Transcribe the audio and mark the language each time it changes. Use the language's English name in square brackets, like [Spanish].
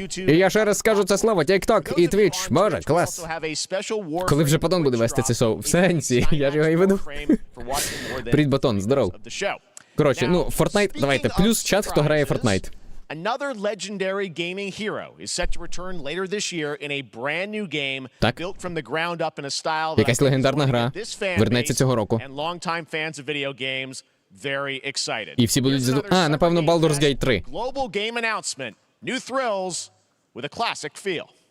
[Ukrainian] І я ще раз скажу це слово, TikTok і Twitch. Боже, клас. Коли вже Падон буде вести це шоу? В сенсі, я ж його і веду. Привіт, Батон, здоров. Коротше, ну, Fortnite, давайте, плюс чат, хто грає Fortnite. [English] Another legendary gaming hero is set to return later this year in a brand new game built from the ground up in a style that [Ukrainian] якась легендарна гра вернеться цього року. [English] And longtime fans of video games very excited. [Ukrainian] І всі будуть напевно, Baldur's Gate 3. [English] Global game announcement. New thrills with a classic feel.